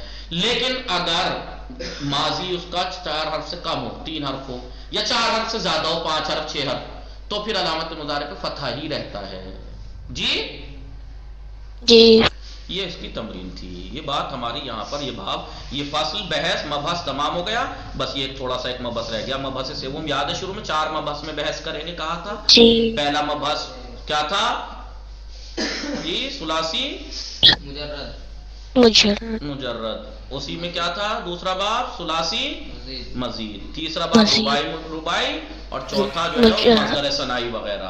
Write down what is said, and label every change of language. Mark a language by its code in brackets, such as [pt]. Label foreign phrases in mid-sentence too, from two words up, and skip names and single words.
[ur] لیکن اگر ماضی اس کا 4 حرف سے کم ہو، 3 حرف ہو، یا 4 حرف سے زیادہ ہو، 5 حرف 6 حرف، تو پھر علامت مضارع پہ فتحہ ہی رہتا ہے. جی یہ اس کی تمرین تھی. یہ بات ہماری یہاں پر یہ باب یہ فصل بحث مبحث تمام ہو گیا. بس یہ تھوڑا سا ایک مبحث رہ گیا. مبحث سوم یاد ہے، شروع میں 4 مبحث میں بحث کریں گے کہا تھا. جی پہلا مبحث کیا تھا جی؟ ثلاثی مجرد. اسی میں کیا تھا؟ دوسرا باب ثلاثی مزید. تیسرا باب رباعی اور چوتھا جو ہے مصدر ثنائی وغیرہ.